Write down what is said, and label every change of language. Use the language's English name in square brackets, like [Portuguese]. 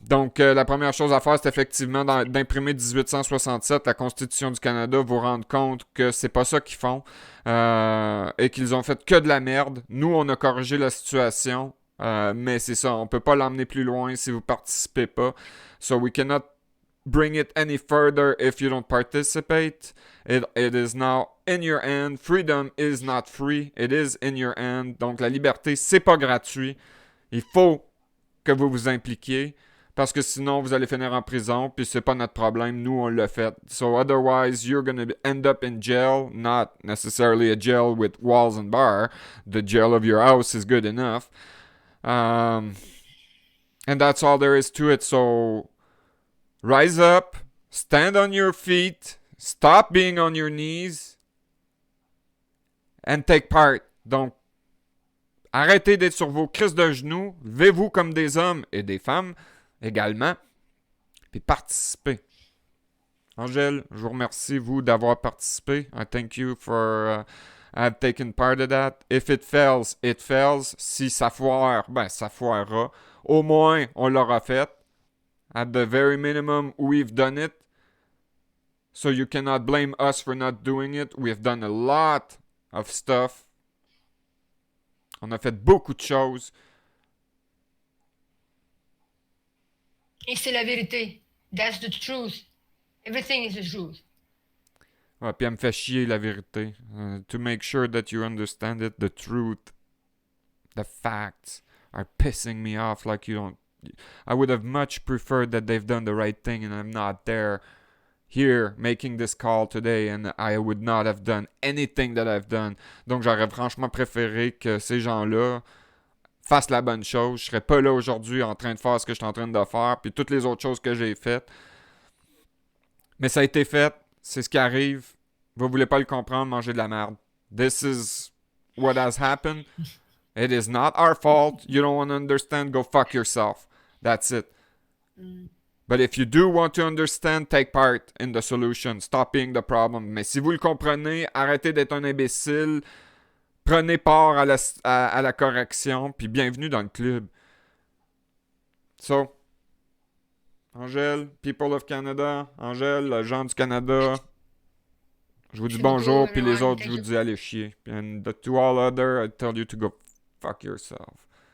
[French] Donc, la première chose à faire, c'est effectivement d'imprimer 1867, la Constitution du Canada, vous rendre compte que c'est pas ça qu'ils font et qu'ils ont fait que de la merde. Nous, on a corrigé la situation, mais c'est ça, on peut pas l'emmener plus loin si vous participez pas. [English] So we cannot bring it any further if you don't participate. It is now in your hand. Freedom is not free. It is in your hand. [French] Donc, la liberté, c'est pas gratuit. Il faut que vous vous impliquiez. Parce que sinon, vous allez finir en prison, puis c'est pas notre problème. Nous, on l'a fait. [English] So otherwise, you're gonna end up in jail. Not necessarily a jail with walls and bar. The jail of your house is good enough. And that's all there is to it. So rise up, stand on your feet, stop being on your knees, and take part. [French] Donc, arrêtez d'être sur vos crises de genoux, levez-vous comme des hommes et des femmes également, puis participez. Angèle, je vous remercie, vous, d'avoir participé. [English] I thank you for taken part of that. If it fails, it fails. [French] Si ça foire, ben ça foirera. Au moins, on l'aura fait. [English] At the very minimum, we've done it. So you cannot blame us for not doing it. We've done a lot of stuff. [French] On a fait beaucoup de choses. Et c'est la vérité. [English] That's the truth. Everything is the truth. [French] Ouais, puis elle me fait chier la vérité. [English] To make sure that you understand it, the truth, the facts are pissing me off like you don't. I would have much preferred that they've done the right thing and I'm not there here making this call today and I would not have done anything that I've done. [French] Donc j'aurais franchement préféré que ces gens-là fassent la bonne chose. Je serais pas là aujourd'hui en train de faire ce que je suis en train de faire puis toutes les autres choses que j'ai faites. Mais ça a été fait. C'est ce qui arrive. Vous voulez pas le comprendre, mangez de la merde. [English] This is what has happened. It is not our fault. You don't want to understand, go fuck yourself. That's it. But if you do want to understand, take part in the solution. Stop being the problem. [French] Mais si vous le comprenez, arrêtez d'être un imbécile. Prenez part à la correction. Puis bienvenue dans le club. [English] So, Angèle, People of Canada, [French] Angèle, les gens du Canada, je vous dis bonjour, puis les autres, je vous dis allez chier. [English] And to all other, I tell you to go fuck yourself.